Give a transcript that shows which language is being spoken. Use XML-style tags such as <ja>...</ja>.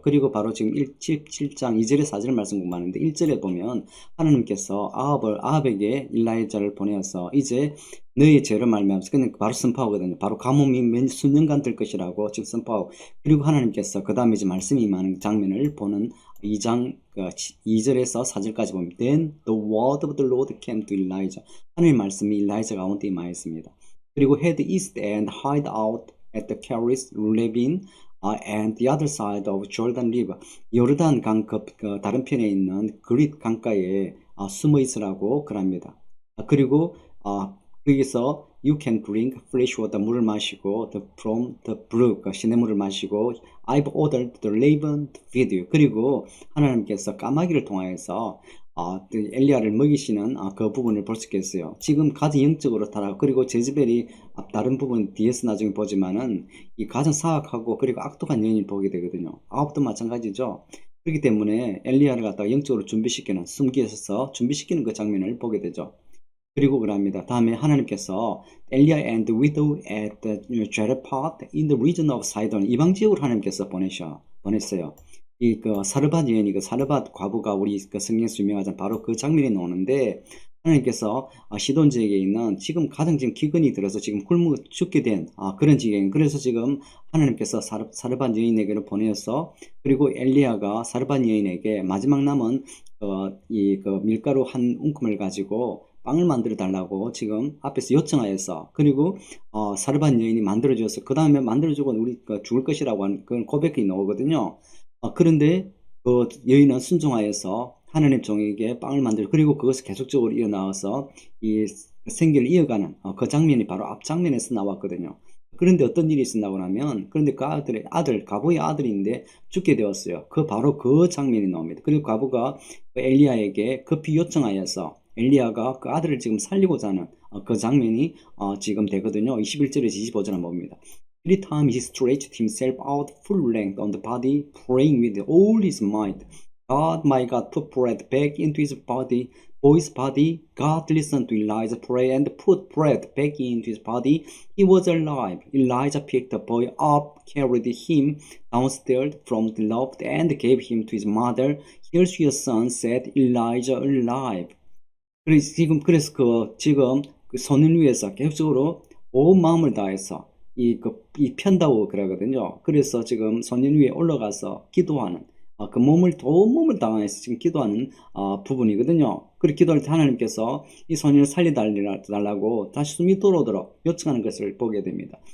<ko>그리고 바로 지금 17장 2절에 4절 말씀 공부하는데, 1절에 보면 하나님께서 아합에게 일라이자를 보내어서 이제 너의 죄를 말미암아서, 그냥 바로 선포하거든요. 바로 가뭄이 수년간 될 것이라고 지금 선포하고, 그리고 하나님께서 그 다음에 이제 말씀이 임하는 장면을 보는 2장 2절에서 4절까지 보면,</ko> <en>Then the word of the Lord came to Elijah.</en> <ko>하나님의 말씀이 일라이자 가운데 임하였습니다. 그리고</ko> <en>head east and hide out at the Keris Ravine and the other side of Jordan River.</en> <ko>요르단 강 다른 편에 있는 그릿 강가에 숨어 있으라고 그럽니다. 그리고 거기서</ko> <en>You can drink fresh water,</en> <ko>물을 마시고</ko> <en>from the brook,</en> <ko>시냇물을 마시고</ko> <en>I've ordered the raven to feed you.</en> <ko>그리고 하나님께서 까마귀를 통하여서 엘리야를 먹이시는 그 부분을 볼 수 있겠어요. 지금 가장 영적으로 타락, 그리고 제즈벨이 다른 부분 뒤에서 나중에 보지만은 이 가장 사악하고 그리고 악독한 여인을 보게 되거든요. 아합도 마찬가지죠. 그렇기 때문에 엘리야를 갖다가 영적으로 준비시키는, 숨기셔서 준비시키는 그 장면을 보게 되죠. 그리고 그럽니다. 다음에 하나님께서 엘리야</ko> <en>and the widow at the Zarephath in the region of Sidon,</en> <ko>이방 지역으로 하나님께서 보냈어요. 이 그 사르밧 여인이, 그 사르밧 과부가 우리 그 성경에서 유명하잖아요. 바로 그 장면이 나오는데, 하나님께서 시돈 지역에 있는 지금 가장 지금 기근이 들어서 지금 굶어 죽게 된 그런 지경, 그래서 지금 하나님께서 사르밧 여인에게를 보내어서, 그리고 엘리야가 사르밧 여인에게 마지막 남은 이 그 밀가루 한 움큼을 가지고 빵을 만들어 달라고 지금 앞에서 요청하였어. 그리고 사르밧 여인이 만들어줘서 그 다음에 만들어주고 우리 죽을 것이라고 하는 그런 고백이 나오거든요. 그런데 그 여인은 순종하여서 하나님 종에게 빵을 만들고, 그리고 그것을 계속적으로 이어나와서 이 생계를 이어가는 그 장면이 바로 앞 장면에서 나왔거든요. 그런데 어떤 일이 있었나고 하면, 그런데 그 아들, 과부의 아들인데 죽게 되었어요. 바로 그 장면이 나옵니다. 그리고 과부가 그 엘리야에게 급히 요청하여서 엘리야가 그 아들을 지금 살리고자 하는 그 장면이 지금 되거든요. 21절에서 25절을 봅니다.</ko> <en>Every time he stretched himself out full length on the body, praying with all his might, God, my God, put breath back into his boy's body. God listened to Elijah's prayer and put breath back into his body. He was alive. Elijah picked the boy up, carried him downstairs from the loft, and gave him to his mother. Here's your son, said Elijah, alive.</en> <ko>그래서 지금 그 선을 위해서 계속적으로 온 마음을 다해서 이 편다고 그러거든요. 그래서 지금 선인 위에 올라가서 기도하는, 그 온 몸을 다해서 지금 기도하는 부분이거든요. 그리고 기도할 때 하나님께서 이 소년을 살려달라고 다시 숨이 돌아오도록 요청하는 것을 보게 됩니다.</ko>